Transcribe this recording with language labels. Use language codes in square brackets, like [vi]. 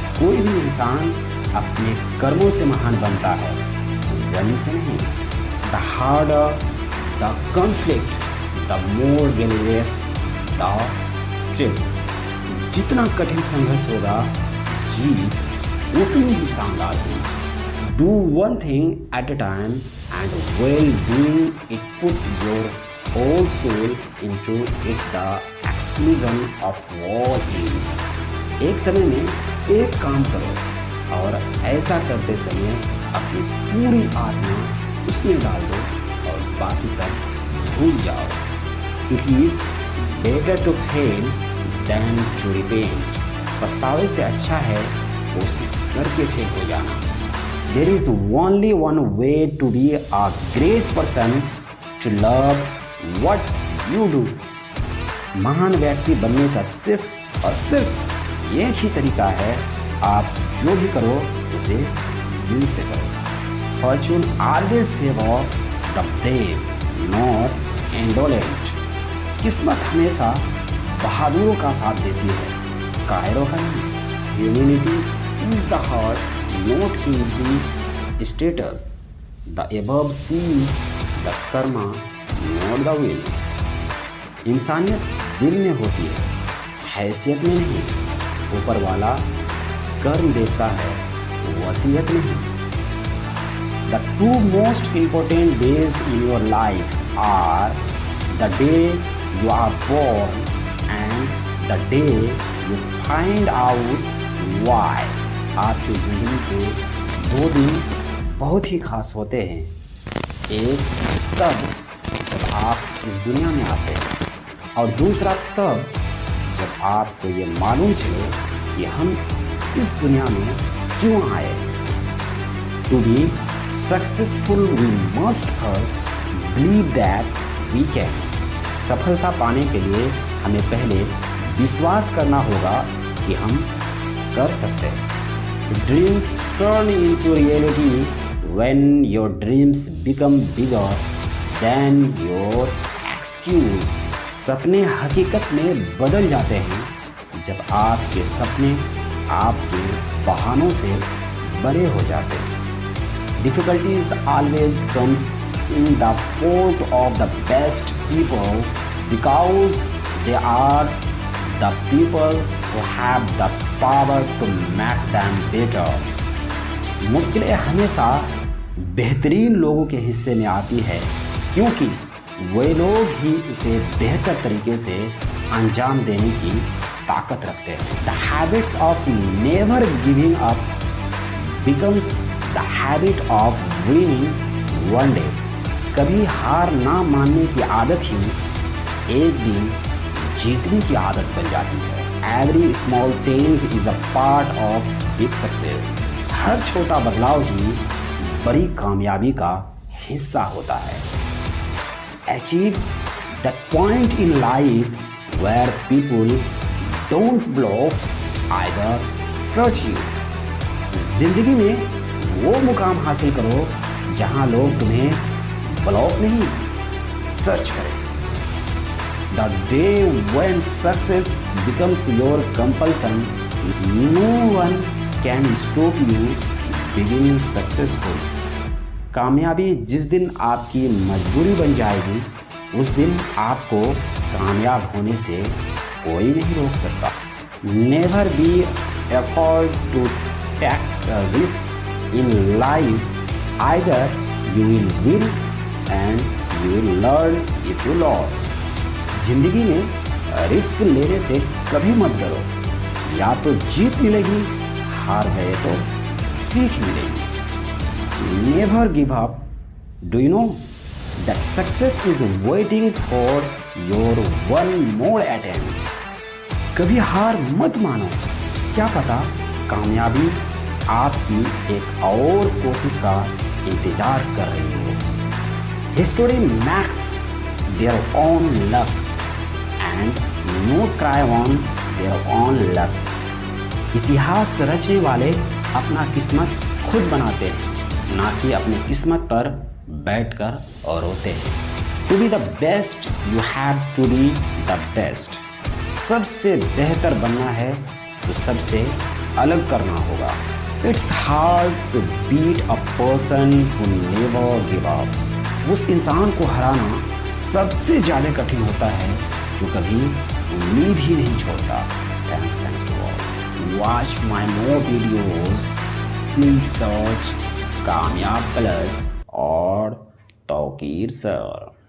[hi] कोई भी इंसान अपने कर्मों से महान बनता है, जन्म से नहीं. [en] The harder the conflict, the more glorious the truth. [hi] जितना कठिन संघर्ष होगा, जीत उतनी ही शानदार होगी. [en] Do one thing at a time, and while doing it, put your whole soul into it, the exclusion of all else. [hi] एक समय में एक काम करो, और ऐसा करते समय अपनी पूरी आत्मा उसमें डाल दो और बाकी सब भूल जाओ. [en] It is better to fail than to repent. [hi] पछतावे से अच्छा है कोशिश करके फेल हो जाना. [en] There is only one way to be a great person, to love what you do. [hi] महान व्यक्ति बनने का सिर्फ और सिर्फ एक ही तरीका है, आप जो भी करो उसे दिल से करो. [en] Fortune always favor the brave, not indolent. [hi] किस्मत हमेशा बहादुरों का साथ देती है, कायरों का नहीं. [en] Humanity is the heart, not in the status. The above sees the karma, not the will. [hi] इंसानियत दिल में होती है, हैसियत में नहीं. ऊपर वाला कर्म देता है, वसीयत नहीं. [en] The two most important days in your life are the day you are born and the day you find out why. [hi] आपकी ज़िंदगी के 2 दिन बहुत ही खास होते हैं। एक तब जब आप इस दुनिया में आते हैं और दूसरा तब जब आपको ये मालूम चले कि हम इस दुनिया में क्यों आए। [en] To be successful, we must first believe that we can. [hi] सफलता पाने के लिए हमें पहले विश्वास करना होगा कि हम कर सकते हैं। [en] Dreams turn into reality when your dreams become bigger than your excuse. [hi] सपने हकीकत में बदल जाते हैं जब आपके सपने आपके बहानों से बड़े हो जाते हैं। [en] Difficulties always comes in the court of the best people because they are the people who have the power to make them better. [hi] मुश्किलें हमेशा बेहतरीन लोगों के हिस्से में आती है क्योंकि वे लोग ही इसे बेहतर तरीके से अंजाम देने की ताकत रखते हैं। [en] The habits of never giving up becomes the habit of winning one day. [hi] कभी हार ना मानने की आदत ही एक दिन जीतने की आदत बन जाती है। [en] Every small change is a part of big success. [hi] हर छोटा बदलाव ही बड़ी कामयाबी का हिस्सा होता है। [en] Achieve that point in life where people don't block either search you. [hi] जिंदगी में वो मुकाम हासिल करो जहां लोग तुम्हें ब्लॉक नहीं सर्च करें। [en] The day when success becomes your compulsion, no one can stop you being successful. [hi] कामयाबी जिस दिन आपकी मजबूरी बन जाएगी उस दिन आपको कामयाब होने से कोई नहीं रोक सकता। [en] Never be afraid to take risks in life. Either you will win and you will learn if you lose. [hi] जिंदगी में रिस्क लेने से कभी मत डरो, या तो जीत मिलेगी, हार गए तो सीख मिलेगी। [en] Never give up. Do you know that success is waiting for your one more attempt? [hi] कभी हार मत मानो, क्या पता कामयाबी आपकी एक और कोशिश का इंतजार कर रही हो। [en] History makes their own luck and no cry on their own luck. [hi] इतिहास रचने वाले अपना किस्मत खुद बनाते हैं, ना कि अपनी किस्मत पर बैठकर और रोते हैं। [en] To be the best, you have to be the best. [hi] सबसे बेहतर बनना है तो सबसे अलग करना होगा। [en] It's hard to beat a person who never give up. [hi] उस इंसान को हराना सबसे ज़्यादा कठिन होता है जो कभी उम्मीद ही नहीं छोड़ता। [en] Thanks to all. Watch my more videos. Please search Kamyab plus और Tauqeer sir.